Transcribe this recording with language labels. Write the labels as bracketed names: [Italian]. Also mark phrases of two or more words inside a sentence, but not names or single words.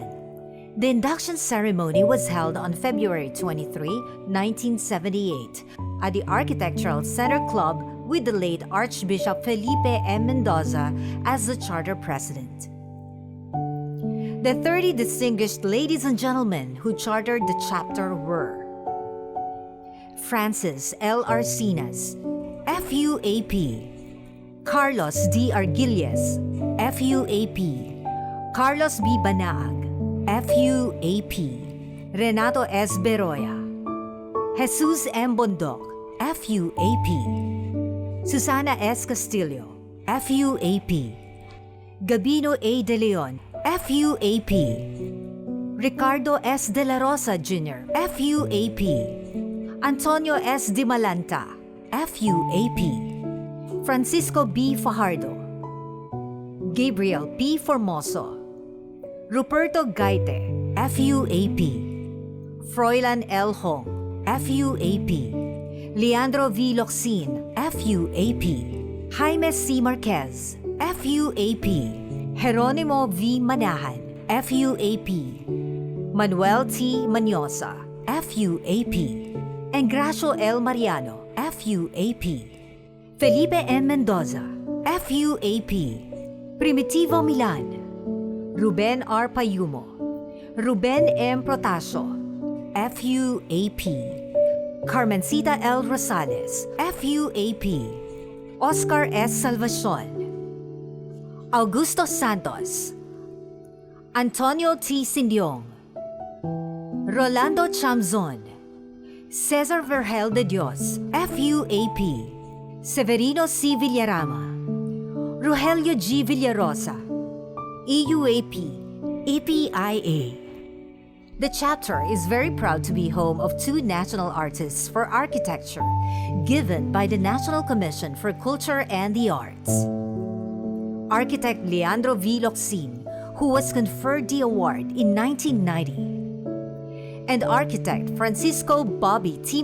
[English] The induction ceremony was held on February 23, 1978 at the Architectural Center Club with the late Archbishop Felipe M. Mendoza as the charter president. The 30 distinguished ladies and gentlemen who chartered the chapter were Francis L. Arcinas, FUAP, Carlos D. Arguilles, FUAP, Carlos B. Banaag, FUAP, Renato S. Beroya, Jesus M. Bondok, FUAP, Susana S. Castillo, FUAP, Gabino A. De Leon, FUAP, Ricardo S. De La Rosa Jr., FUAP, Antonio S. Di Malanta, FUAP, Francisco B. Fajardo, Gabriel P. Formoso, Ruperto Gaite, FUAP, Froilan L. Hong, FUAP, Leandro V. Locsin, FUAP, Jaime C. Marquez, FUAP, Jeronimo V. Manahan, FUAP, Manuel T. Manyosa, FUAP, Engracio L. Mariano, FUAP, Felipe M. Mendoza, FUAP, Primitivo Milan, Ruben R. Payumo, Ruben M. Protasio, FUAP, Carmencita L. Rosales, FUAP, Oscar S. Salvacion, Augusto Santos, Antonio T. Sindiong, Rolando Chamzon, Cesar Vergel de Dios, FUAP, Severino C. Villarama, Rogelio G. Villarosa, EUAP, EPIA. The chapter is very proud to be home of two national artists for architecture given by the National Commission for Culture and the Arts. Architect Leandro V. Locsin, who was conferred the award in 1990, and Architect Francisco Bobby T.